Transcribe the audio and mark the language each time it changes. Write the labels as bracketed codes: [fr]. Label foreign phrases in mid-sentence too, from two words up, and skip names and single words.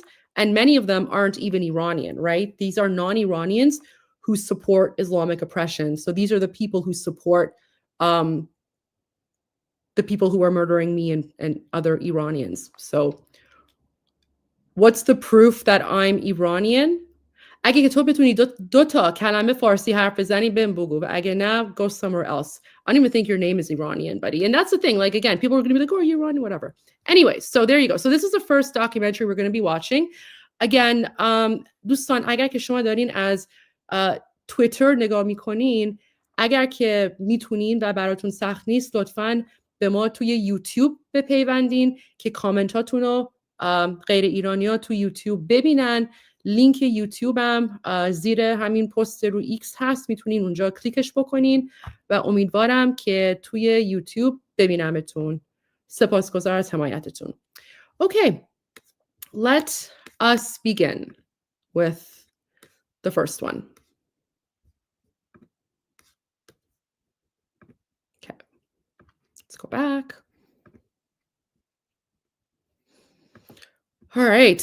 [en] And many of them aren't even Iranian, right? These are non-Iranians who support Islamic oppression. So these are the people who support the people who are murdering me and other Iranians. So what's the proof that I'm Iranian? [fa] اگه که تو بتونی دو تا کلمه فارسی حرف بزنی بهم بگو و اگه نه [en] go somewhere else. I don't even think your name is Iranian, buddy. And that's the thing. Like, again, people are going to be like, oh, you're Iranian, whatever. Anyway, so there you go. So this is the first documentary we're going to be watching. Again, [fa] دوستان اگر که شما دارین از توییتر نگاه میکنین، اگر که میتونین و براتون سخت نیست، لطفاً به ما توی یوتیوب بپیوندین که کامنتاتون رو غیر ایرانی‌ها تو یوتیوب ببینن. لینک یوتیوبم زیر همین پست رو ایکس هست، میتونین اونجا کلیکش بکنین و امیدوارم که توی یوتیوب ببینمتون. سپاسگزار از حمایتتون. [en] Okay, let us begin with the first one. Okay, let's go back. All right.